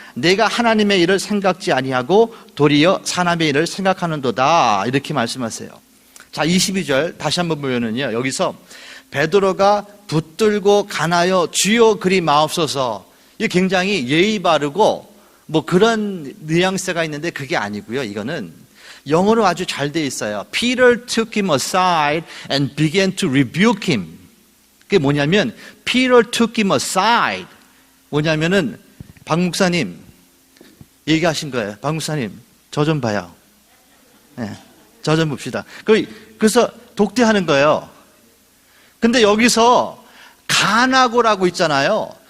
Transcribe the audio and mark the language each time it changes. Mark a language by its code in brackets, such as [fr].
[ko] 내가 하나님의 일을 생각지 아니하고 도리어 사람의 일을 생각하는도다. 이렇게 말씀하세요. 자, 22절 다시 한번 보면은요, 여기서 베드로가 붙들고 가나요 주여 그리 마옵소서, 이게 굉장히 예의 바르고 뭐 그런 뉘앙스가 있는데 그게 아니고요. 이거는 영어로 아주 잘 돼 있어요. [en] Peter took him aside and began to rebuke him. [ko] 그게 뭐냐면 [en] Peter took him aside, [ko] 뭐냐면은 박 목사님 얘기하신 거예요. 박 목사님 저 좀 봐요. 네, 저 좀 봅시다. 그래서 독대하는 거예요. 근데 여기서 간하고라고 있잖아요.